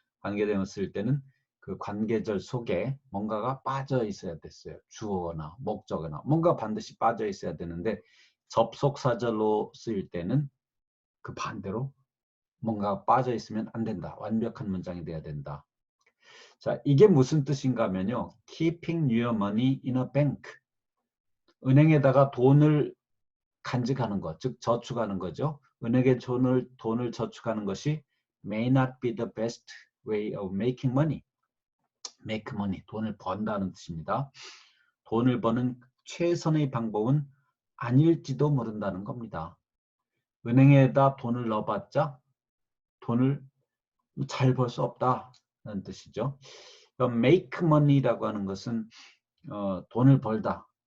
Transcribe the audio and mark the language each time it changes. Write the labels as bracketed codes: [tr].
[ko] 관계대명사 쓸 때는 그 관계절 속에 뭔가가 빠져 있어야 됐어요. 주어나 목적어나 뭔가 반드시 빠져 있어야 되는데 접속사절로 쓰일 때는 그 반대로 뭔가 빠져 있으면 안 된다. 완벽한 문장이 돼야 된다. 자, 이게 무슨 뜻인가 하면요. [en] Keeping your money in a bank. [ko] 은행에다가 돈을 간직하는 것, 즉 저축하는 거죠. 은행에 돈을 저축하는 것이 [en] may not be the best way of making money. [ko] make money, 돈을 번다는 뜻입니다. 돈을 버는 최선의 방법은 아닐지도 모른다는 겁니다. 은행에다 돈을 넣어봤자 돈을 잘 벌 수 없다는 뜻이죠. make money라고 하는 것은 돈을 벌다.